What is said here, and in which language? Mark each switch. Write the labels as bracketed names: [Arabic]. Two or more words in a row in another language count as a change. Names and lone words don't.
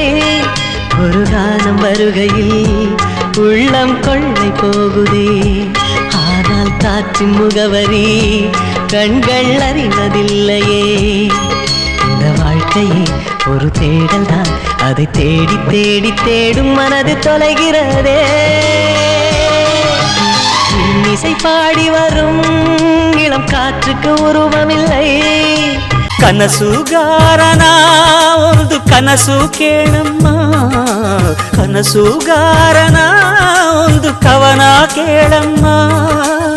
[Tamil] ஒரு கானம் வருகையில் உள்ளம் கொள்ளை போகுதே, ஆனால் காற்றின் முகவரி கண்கள் அறிவதில்லையே. இந்த வாழ்க்கையே ஒரு தேடல் தான், அதை தேடி தேடி தேடும் மனது தொலைகிறதே. இன்னிசை பாடி வரும் இளம் காற்றுக்கு உருவமில்லை. [Kannada] ಕನಸುಗಾರನ ಒಂದು ಕನಸು ಕೇಳಮ್ಮ, ಕನಸುಗಾರನ ಒಂದು ಕವನ ಕೇಳಮ್ಮ.